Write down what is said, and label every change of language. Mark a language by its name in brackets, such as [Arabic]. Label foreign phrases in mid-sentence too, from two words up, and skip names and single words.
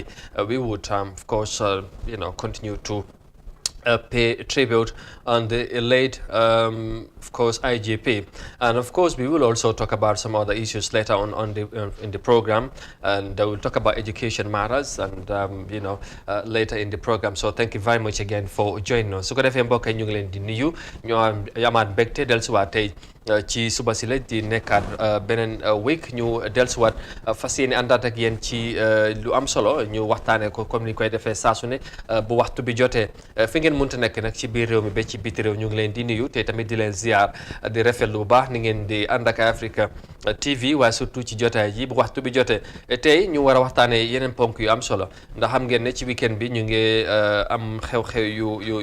[English] We would, of course, continue to pay tribute on the late, of course, IGP, and of course we will also talk about some other issues later on the in the program, and we'll talk about education matters and later in the program. So thank you very much again for joining us. [Wolof] su ko defee mbokk yi ñu ngi leen di nuyu ñoo amaat mbégte dellusiwaat tey ci suba si la di nekkaat beneen week ñu dellusiwaat fas yéene àndaat ak yéen ci lu am solo ñu waxtaanee ko comme ni koy defee saa su ne bu waxtu bi jotee fi ngeen mënta nekk nag ci biir réew mi ba ci biti réew ñu ngi leen di nuyu te tamit di leen ziar di rafetlu bu baax ni ngeen di ànd ak Africa TV waaye surtout ci jotaay ji bu waxtu bi jotee tey ñu war a waxtaanee yeneen ponk yu am solo ndax xam ngeen ne ci weekend bi ñu ngi am xew-xew